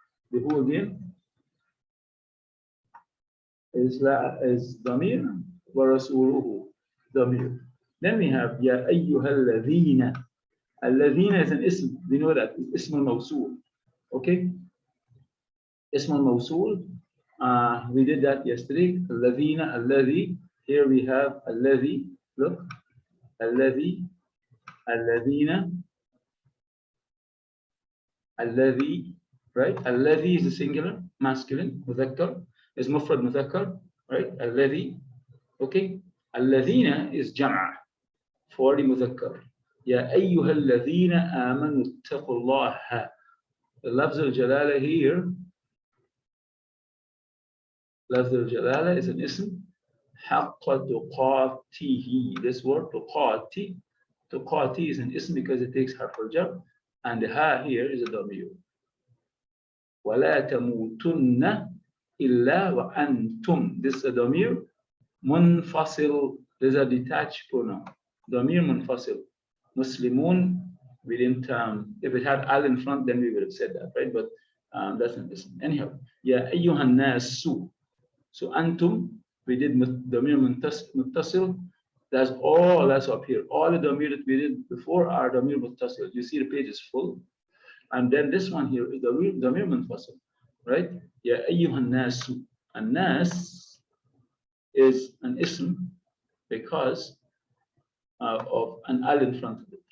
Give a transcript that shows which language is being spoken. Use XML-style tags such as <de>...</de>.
<en>The who again is damir ورسوله damir. Then we have</en> <ar>يا أيها الذين.</ar> <en>الذين is an ism. We know that it's ism al-mawsul. Okay, ism al-mawsul. We did that yesterday.</en> <ar>الذين, الذي.</ar> <en>Here we have الذي.</en> <ar>Look, الذي, الذين, الذي.</ar> <en>Right? الذي is a singular, masculine, مذكر. Is mufrad مذكر. Right? الذي. Okay. الذين is جمع for the مذكر.</en> <ar>يا أيها الذين آمنوا اتقوا الله.</ar> <en>The lafz al-jalala here, lafz al-jalala is an ism.</en> <ar>حق تقاته.</ar> <en>This word تقاتي, تقاتي is an ism because it takes harf al-jar, and the ha here is a damir.</en> <ar>ولا تموتن إلا وأنتم.</ar> <en>This is a damir منفصل. This is a detached pronoun. damir منفصل. Muslimun, we didn't, if it had al in front, then we would have said that, right? But that's an ism.</en> <ar>Anyhow, يا أيها الناس.</ar> <en>So antum, we did damir muttasil. That's all that's up here. All the damir that we did before are damir muttasil. You see the page is full. And then this one here is damir munfasil, right?</en> <ar>Ya ayyuhan nas.</ar> <en>And nas is an ism because of an al in front of it.</en>